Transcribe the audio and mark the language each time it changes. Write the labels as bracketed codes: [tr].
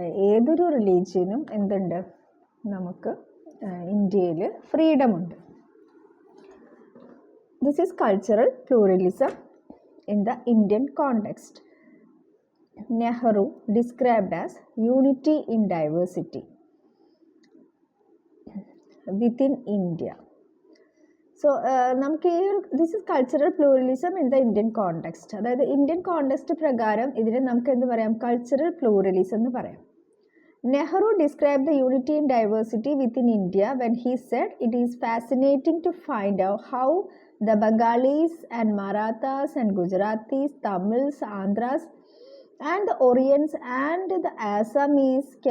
[ml] ഏതൊരു റിലീജിയനും എന്തുണ്ട്? നമുക്ക് ഇന്ത്യയിൽ ഫ്രീഡമുണ്ട്. [en] This is cultural pluralism in the Indian context. Nehru described as unity in diversity within India. So [ml] നമുക്ക് ഈ ഒരു [en] This is cultural pluralism in the Indian context. [ml] അതായത് Indian context പ്രകാരം ഇതിനെ നമുക്ക് എന്ത് പറയാം? കൾച്ചറൽ പ്ലൂറലിസം എന്ന് പറയാം. [en] Nehru described the unity in diversity within India when he said, "It is fascinating to find out how the Bengalis and Marathas and Gujaratis, Tamils, Andhras and the Orients and the Assamese,